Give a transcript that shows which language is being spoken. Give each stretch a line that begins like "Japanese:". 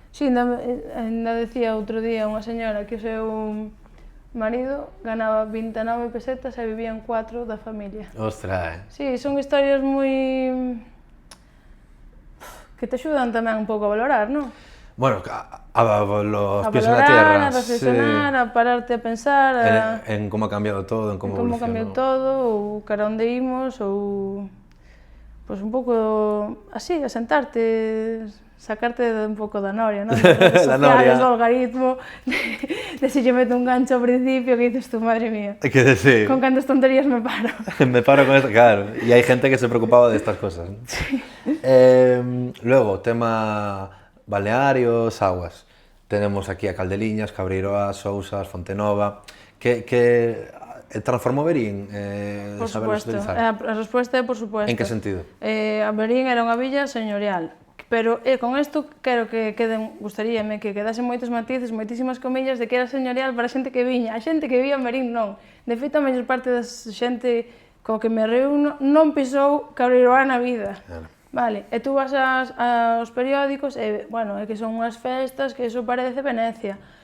Galician: Sí, ainda decía outro día unha señora que o seu marido ganaba 29 pesetas e vivían 4 da familia. Ostras, Sí, son historias moi... que te axudan tamén un pouco a valorar, non?
Spanish: Bueno, los pies en la tierra.
Galician: A reflexionar, a pararte a pensar...
Spanish: En cómo ha cambiado todo, en cómo
Galician: evolucionou. Cambiado todo, ou cara onde imos, ou... Pois un pouco así, a sentarte, sacarte un pouco da noria, non? Da noria. Do algoritmo, de se lle meto un gancho ao principio,
Spanish: que dices tú, madre mía, que decir, con cantas tonterías me paro. Me paro con esto, claro, y hay gente que se preocupaba de estas cosas, ¿no? Sí. Luego, tema... balnearios, aguas. Tenemos aquí a Caldeliñas, Cabreiroa, Sousas, Fontenova,
Galician: que transformou Verín,
Spanish: por saberlos supuesto. utilizar.
Galician: A resposta é por supuesto. En que sentido? A Verín era unha villa señorial, pero con isto quero que gustaríame que quedasen moitos matices, moitísimas comillas de que era señorial para a xente que viña. A xente que vivía en Verín non. De feito, a maior parte da xente co que me reúno non pisou Cabreiroa na vida. Claro. Vale, e tú vas aos periódicos e, é que son unhas festas que eso parece Venecia.